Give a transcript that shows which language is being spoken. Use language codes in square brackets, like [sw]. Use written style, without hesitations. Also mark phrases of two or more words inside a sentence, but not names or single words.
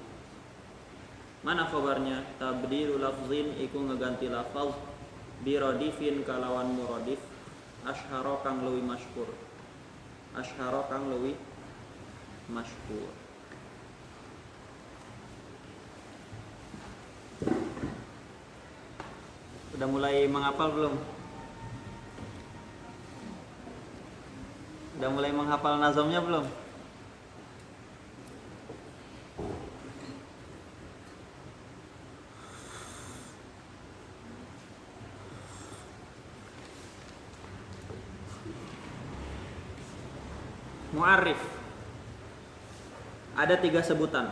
[id] Mana khabarnya? [ar] تبديل لفظ [su] iku ngeganti lafaz biradifin kalawan [ar] مرادف أشهر [su] kang leuwih masyhur. Asyhara kang leuwih masyhur. [id] Udah mulai menghafal belum? Udah mulai menghafal nazamnya belum? Mu'arrif ada 3 sebutan.